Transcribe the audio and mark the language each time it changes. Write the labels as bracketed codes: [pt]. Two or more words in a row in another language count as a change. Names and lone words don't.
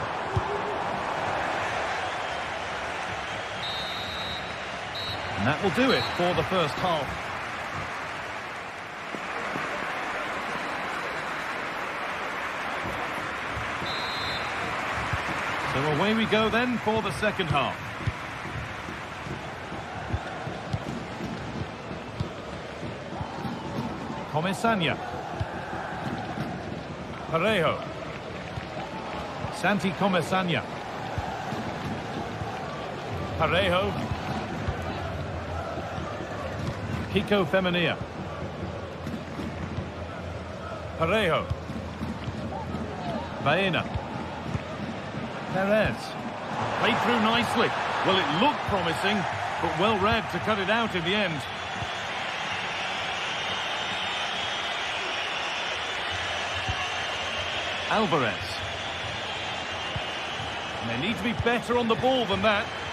[en] And that will do it for the first half. So away we go then for the second half. Comesaña. Parejo. Santi Comesaña. Parejo. Kiko Femenia. Parejo. Baena. Perez. Played through nicely. Well, it looked promising, but well read to cut it out in the end. Alvarez. And they need to be better on the ball than that.